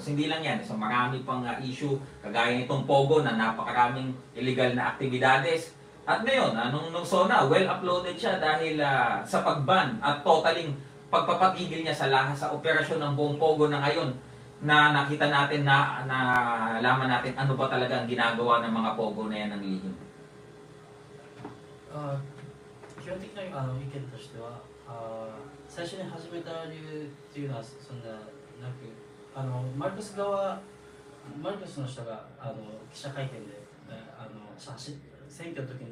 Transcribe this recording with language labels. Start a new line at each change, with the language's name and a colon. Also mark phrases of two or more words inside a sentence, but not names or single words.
Filipino: Hindi lang yan, sa marami pang issue, kagaya nitong Pogo na napakaraming illegal na aktibidades. At ngayon, nung SONA, well-uploaded siya dahil sa pagban at totaling pagpapatigil niya sa lahat sa operasyon ng buong Pogo na ngayon na nakita natin na nalaman natin ano ba talaga ang ginagawa ng mga Pogo na yan ng lihim.
Japanese: 基本的な意見としては、最初に始めた理由っていうのはそんななく、マルコスの人が記者会見で、選挙の時に